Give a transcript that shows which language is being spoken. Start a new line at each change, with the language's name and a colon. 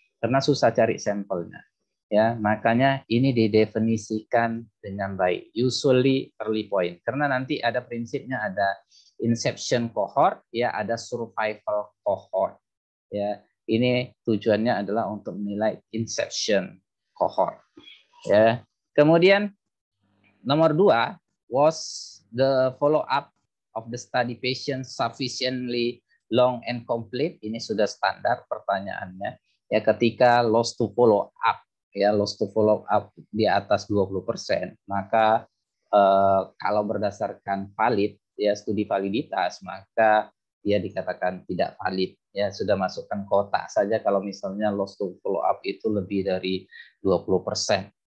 Indonesian: Karena susah cari sampelnya. Ya, makanya ini didefinisikan dengan baik,
English: usually early point,
Indonesian: karena nanti ada prinsipnya, ada inception cohort ya, ada survival cohort ya. Ini tujuannya adalah untuk menilai inception cohort ya.
English: Kemudian nomor 2, was the follow up of the study patient sufficiently long and complete?
Indonesian: Ini sudah standar pertanyaannya ya, ketika loss to follow up ya, loss to follow up di atas 20%, maka kalau berdasarkan valid ya, studi validitas, maka dia dikatakan tidak valid ya, sudah masukkan kotak saja kalau misalnya loss to follow up itu lebih dari 20%.